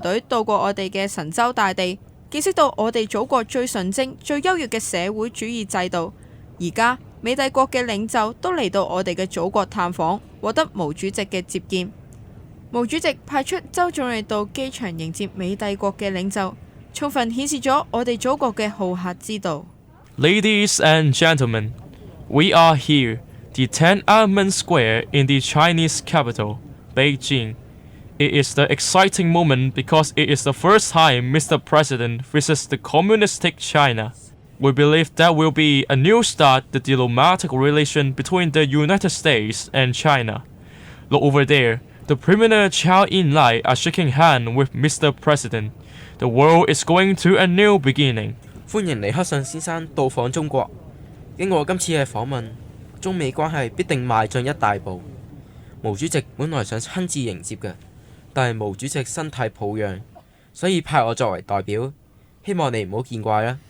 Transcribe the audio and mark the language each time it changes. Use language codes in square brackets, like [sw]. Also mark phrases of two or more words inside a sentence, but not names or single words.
[yue] 隊到過我哋嘅神州大地，見識到我哋祖國最純正、最優越嘅社會主義制度。而家美帝國嘅領袖都嚟到我哋嘅祖國探訪，獲得毛主席嘅接見。毛主席派出周總理到機場迎接美帝國嘅領袖，充分顯示咗我哋祖國嘅好客之道。 [en] Ladies and gentlemen, we are here, the Tiananmen Square in the Chinese capital, Beijing. It is the exciting moment because it is the first time Mr. President visits the communistic China. We believe that will be a new start the diplomatic relation between the United States and China. Look over there, the Premier Zhao Enlai are shaking hands with Mr. President. The world is going to a new beginning. [yue] 歡迎尼克遜先生到訪中國。經過今次嘅訪問，中美關係必定邁進一大步。毛主席本來想親自迎接嘅，但係毛主席身體抱恙，所以派我作為代表，希望你唔好見怪啦。